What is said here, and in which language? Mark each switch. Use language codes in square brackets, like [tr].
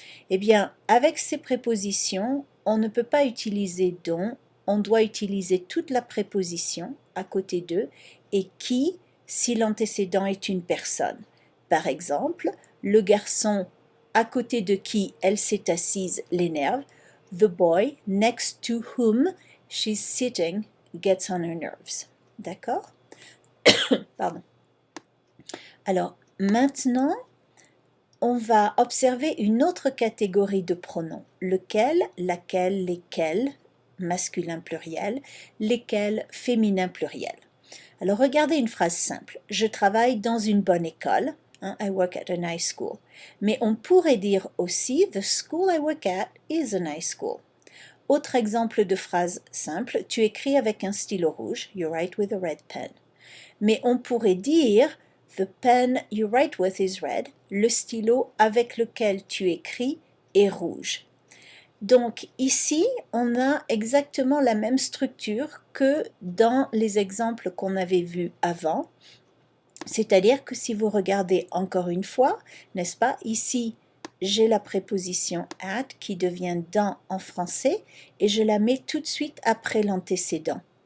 [fr] Eh bien, avec ces prépositions, on ne peut pas utiliser dont, on doit utiliser toute la préposition à côté de, et qui si l'antécédent est une personne. Par exemple, le garçon à côté de qui elle s'est assise l'énerve. [en] The boy next to whom she's sitting gets on her nerves. [fr] D'accord? Pardon. Alors, maintenant, on va observer une autre catégorie de pronoms. Lequel, laquelle, lesquels, masculin pluriel, lesquels, féminin pluriel. Alors, regardez une phrase simple. Je travaille dans une bonne école. [en] I work at a nice school. [fr] Mais on pourrait dire aussi [en] the school I work at is a nice school. [fr] Autre exemple de phrase simple, tu écris avec un stylo rouge. [en] You write with a red pen. [fr] Mais on pourrait dire [en] the pen you write with is red. [fr] Le stylo avec lequel tu écris est rouge. Donc ici, on a exactement la même structure que dans les exemples qu'on avait vus avant. C'est-à-dire que si vous regardez encore une fois, n'est-ce pas, ici, j'ai la préposition at qui devient dans en français et je la mets tout de suite après l'antécédent.